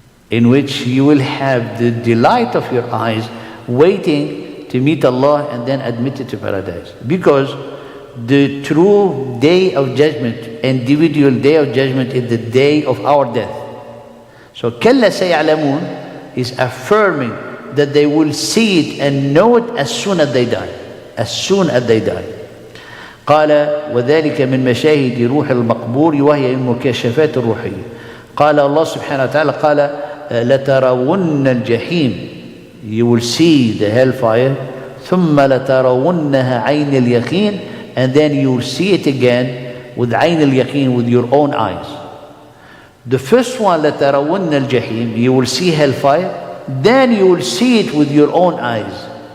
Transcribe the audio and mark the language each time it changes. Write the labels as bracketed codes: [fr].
[en] in which you will have the delight of your eyes waiting to meet Allah and then admitted to paradise. Because the true day of judgment, individual day of judgment, is the day of our death. So [ar] كَلَّا سَيَعْلَمُونَ [en] is affirming that they will see it and know it as soon as they die. As soon as they die. [ar] قال وذلك من مشاهد روح المقبور وهي المكاشفات الروحية. [en] قال Allah subhanahu wa ta'ala [ar] قال لترون الجحيم, [en] you will see the hellfire, [ar] ثم لترونها عين اليقين, [en] and then you will see it again with [ar] عين اليقين, [en] with your own eyes. The first one, [ar] لترون الجحيم, [en] you will see hellfire, then you will see it with your own eyes.